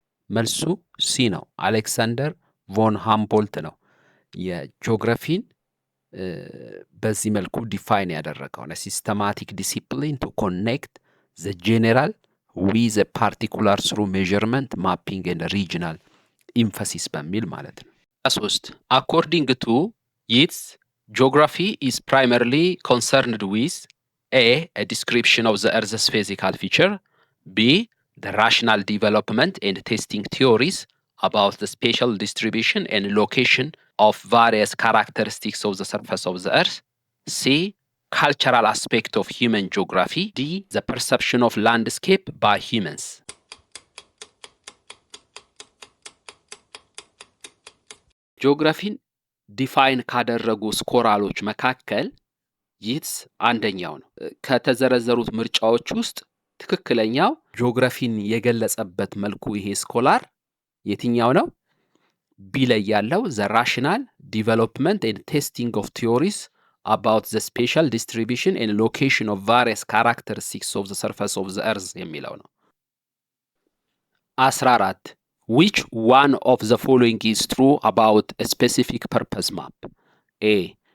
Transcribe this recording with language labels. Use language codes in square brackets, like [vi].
[am] መልሱ ሲ ነው። አሌክሳንደር ቮን ሃምቦልት ነው የጂኦግራፊን በዚህ መልኩ ዲፋይን ያደረገው ነው። [en] ሲስተማቲክ ዲሲፕሊን ቱ ኮኔክት ዘ ጄኔራል ዊዝ a particular through measurement, mapping and regional emphasis [am] በሚል ማለት ነው። [en] 3 According to Yeats, geography is primarily concerned with A description of the Earth's physical feature. B. The rational development and testing theories about the spatial distribution and location of various characteristics of the surface of the Earth. C. Cultural aspect of human geography. D. The perception of landscape by humans. [am] ጂኦግራፊን ዲፋይን ካደረጉ ስኮላሮች መካከል ይትስ አንደኛው ነው። ከተዘረዘሩት ምርጫዎች ውስጥ ትክክለኛው ጂኦግራፊን የገለጸበት መልኩ ይሄ ስኮላር የትኛው ነው? ቢ ላይ ያለው [en] the rational development and testing of theories about the spatial distribution and location of various characteristics of the surface of the earth [am] የሚለው ነው። [en] 14 Which one of the following is true about a specific purpose map? A.